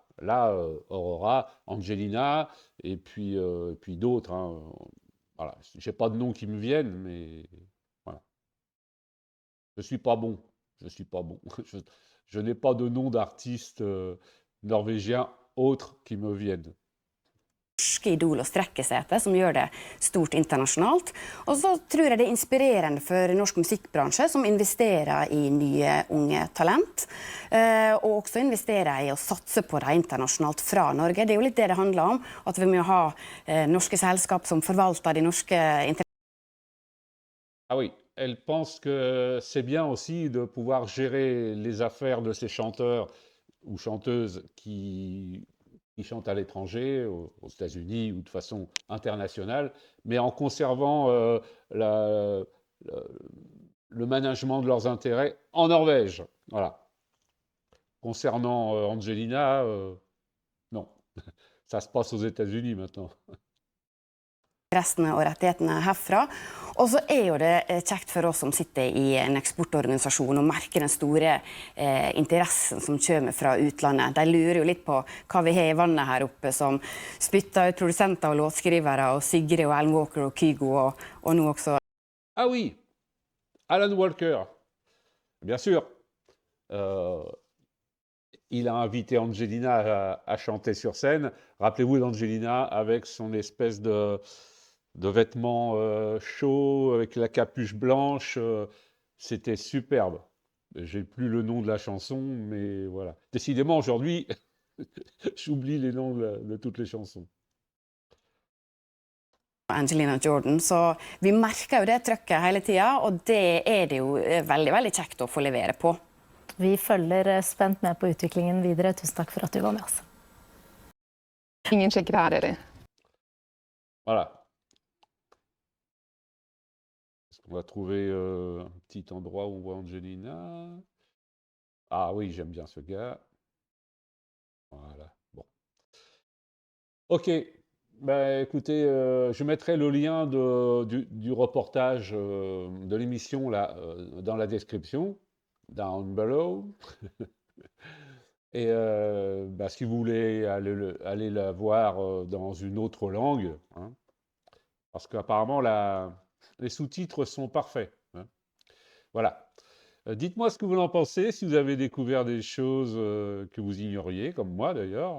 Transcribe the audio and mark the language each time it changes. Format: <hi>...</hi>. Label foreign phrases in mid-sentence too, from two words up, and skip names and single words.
<fr>Là, Aurora, Angelina, et puis d'autres. Hein. Voilà. Je n'ai pas de noms qui me viennent, mais voilà. Je ne suis pas bon. Je ne suis pas bon. Je n'ai pas de nom d'artistes norvégiens autres qui me viennent.</fr> <no>Norske Idol og strekke seg etter, som gjør det stort internasjonalt. Og så tror jeg det er inspirerende for norsk musikkbransje, som investerer i nye unge talent. Og også investerer i å satse på det internasjonalt fra Norge. Det er jo litt det det handler om, at vi må ha norske selskap som forvalter de norske</no> <fr>Ah oui, elle pense que c'est bien aussi de pouvoir gérer les affaires de ces chanteurs ou chanteuses qui chantent à l'étranger, aux États-Unis ou de façon internationale, mais en conservant le management de leurs intérêts en Norvège. Voilà. Concernant Angelina, non. Ça se passe aux États-Unis maintenant.</fr> <no>Interessene og rettighetene herfra. Og så er jo det kjekt for oss som sitter i en eksportorganisasjon og merker den store interessen som kommer fra utlandet. De lurer jo litt på hva vi har i vannet her oppe, som spytter ut produsenter og låtskrivere, og Sigrid og Alan Walker og Kygo, og nå også.</no> <fr>Ah oui, Alan Walker, bien sûr. Il a invité Angelina à chanter sur scène. Rappelez-vous d'Angelina avec son espèce de vêtements chauds, avec la capuche blanche. C'était superbe. J'ai plus le nom de la chanson, mais voilà. Décidément, aujourd'hui, j'oublie les noms de toutes les chansons.</fr> <no>Angelina Jordan, så vi merker jo det trøkket hele tida, og det er det jo veldig, veldig kjekt å få levere på. Vi følger spent med på utviklingen videre. Tusen takk for at du var med oss. Ingen sjekker her, dere.</no> <fr>Voilà. Est-ce qu'on va trouver un petit endroit où on voit Angelina? Ah oui, j'aime bien ce gars. Voilà, bon. Ok, bah, écoutez, je mettrai le lien du reportage de l'émission là dans la description.</fr> <en>Down below.</en> <fr>Et bah, si vous voulez aller la voir dans une autre langue, hein, parce qu'apparemment les sous-titres sont parfaits. Hein. Voilà. Dites-moi ce que vous en pensez, si vous avez découvert des choses que vous ignoriez, comme moi d'ailleurs.</fr>